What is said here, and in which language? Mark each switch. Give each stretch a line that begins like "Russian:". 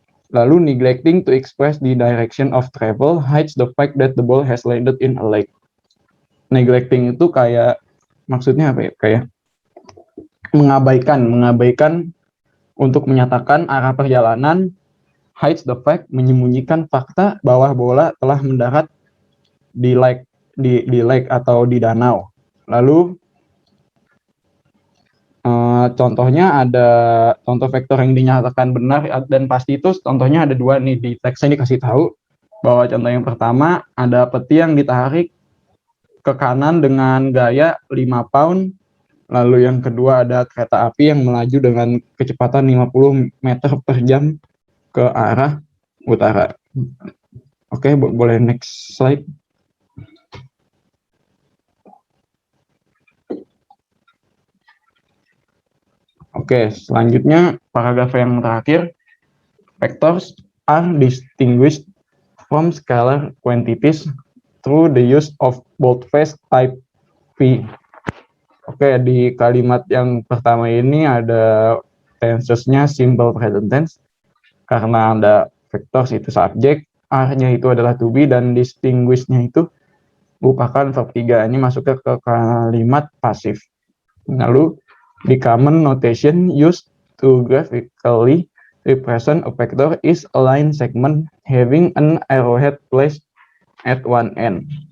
English: Lalu neglecting to express the direction of travel hides the fact that the ball has landed in a lake.
Indonesian: Neglecting itu kayak maksudnya apa ya? Kayak mengabaikan untuk menyatakan arah perjalanan, hides the fact, menyembunyikan fakta bahwa bola telah mendarat di lake atau di danau. Lalu contohnya ada contoh vektor yang dinyatakan benar dan pasti itu contohnya ada dua nih di teksnya dikasih tahu bahwa contoh yang pertama ada peti yang ditarik ke kanan dengan gaya 5 pound, lalu yang kedua ada kereta api yang melaju dengan kecepatan 50 meter per jam ke arah utara. Oke, boleh next slide. Oke, selanjutnya paragraf yang terakhir.
English: Vectors are distinguished from scalar quantities through the use of boldface type V.
Indonesian: Oke, di kalimat yang pertama ini ada tenses-nya simple present tense. Karena ada vectors itu subjek, are-nya itu adalah to be, dan distinguish-nya itu merupakan verb 3. Ini masuknya ke kalimat pasif.
English: Lalu the common notation used to graphically represent a vector is a line segment having an arrowhead placed at one end.